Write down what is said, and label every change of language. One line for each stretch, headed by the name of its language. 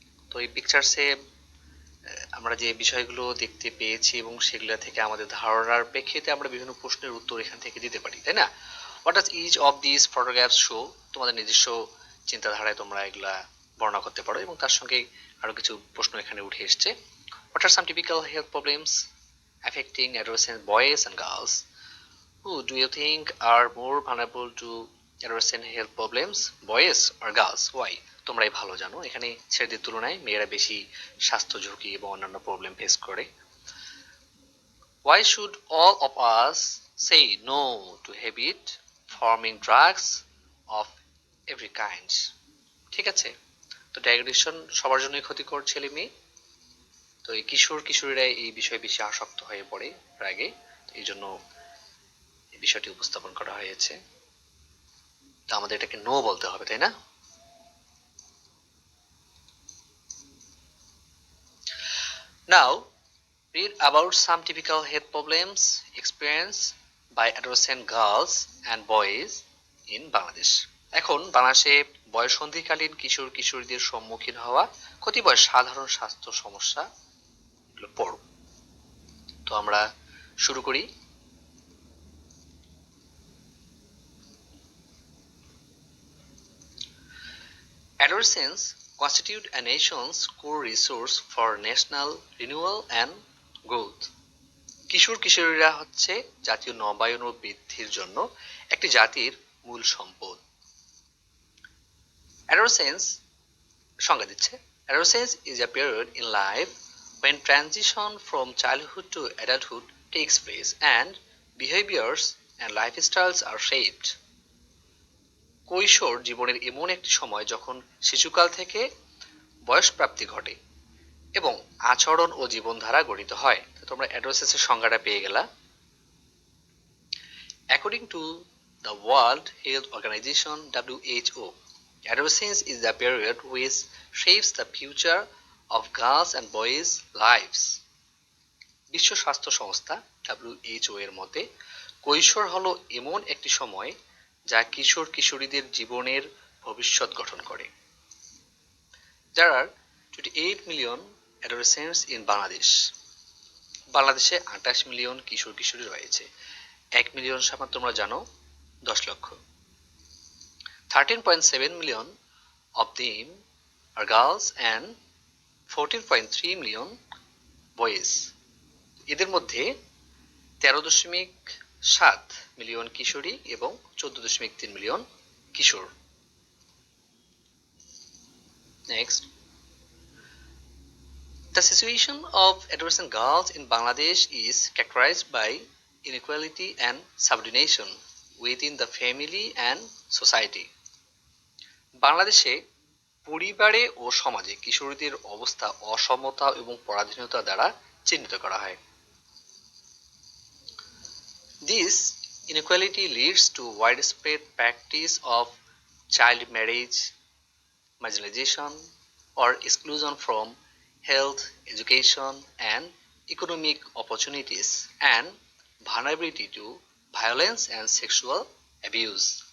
Bangla: তো এই পিকচারসে আমরা যে বিষয়গুলো দেখতে পেয়েছি এবং সেগুলো থেকে আমাদের ধারণার প্রেক্ষিতে আমরা বিভিন্ন প্রশ্নের উত্তর এখান থেকে দিতে পারি, তাই না?
English: What does each of this photographs show?
Bangla: তোমাদের নিজস্ব চিন্তাধারায় তোমরা এগুলা বর্ণনা করতে পারো এবং তার সঙ্গে আরো কিছু প্রশ্ন এখানে উঠে এসছে।
English: What are some typical health problems affecting adolescent boys and girls? Who do you think are more vulnerable to adolescent health problems, boys or girls? Why?
Bangla: তোমরাই ভালো জানো, এখানে ছেলেদের তুলনায় মেয়েরা বেশি স্বাস্থ্য ঝুঁকি এবং অন্যান্য প্রবলেম ফেস করে।
English: Why should all of us say no to habit forming drugs of every kind?
Bangla: ঠিক আছে, তো ড্রাগ এডিকশন সবার জন্যই ক্ষতিকর, ছেলে মেয়ে। তো এই কিশোর কিশোরীরা এই বিষয়ে বেশি আসক্ত হয়ে পড়ে ড্রাগে, এই জন্য এই বিষয়টি উপস্থাপন করা হয়েছে। তো আমাদের এটাকে নো বলতে হবে, তাই না?
English: Now read about some typical health problems experienced by adolescent girls and boys in Bangladesh.
Bangla: এখন বাংলাদেশে বয়ঃসন্ধিকালীন কিশোর কিশোরীদের সম্মুখীন হওয়া কতিপয় সাধারণ স্বাস্থ্য সমস্যা পড়ব। তো আমরা শুরু করি।
English: Adolescents constitute a nation's core resource for national renewal and growth.
Bangla: কিশোর কিশোরীরা হচ্ছে জাতীয় নবায়ন ও বৃদ্ধির জন্য একটি জাতির মূল সম্পদ।
English: Adolescence
Bangla: সংজ্ঞা দিচ্ছে,
English: Adolescence is a period in life when transition from childhood to adulthood takes place and behaviors and lifestyles are shaped.
Bangla: কৈশোর জীবনের এমন একটি সময় যখন শিশুকাল থেকে বয়সপ্রাপ্তি ঘটে এবং আচরণ ও জীবনধারা গঠিত হয়। তোমরা অ্যাডোলেসেন্সের সংজ্ঞাটা পেয়ে গেলা।
English: According to the World Health Organization WHO, adolescence is the period which shapes the future of girls and boys' lives.
Bangla: বিশ্ব স্বাস্থ্য সংস্থা WHO এর মতে কৈশোর হলো এমন একটি সময় যা কিশোর কিশোরীদের জীবনের ভবিষ্যৎ গঠন করে।
English: There are 28 million adolescents in Bangladesh.
Bangla: বাংলাদেশে 28 মিলিয়ন কিশোর কিশোরী রয়েছে। 1 মিলিয়ন সমান তোমরা জানো 10 লক্ষ।
English: 13.7 million of them are girls and 14.3 million boys.
Bangla: এদের মধ্যে 13.7 মিলিয়ন কিশোরী এবং 14.3 million Kishore.
English: Next, the situation of adolescent girls in Bangladesh is characterized by inequality and subordination within the family and society.
Bangla: বাংলাদেশে পরিবারে ও সমাজে কিশোরীদের অবস্থা অসমতা এবং পরাধীনতা দ্বারা চিহ্নিত করা হয়।
English: This inequality leads to widespread practice of child marriage, marginalization, or exclusion from health, education, and economic opportunities, and vulnerability to violence and sexual abuse.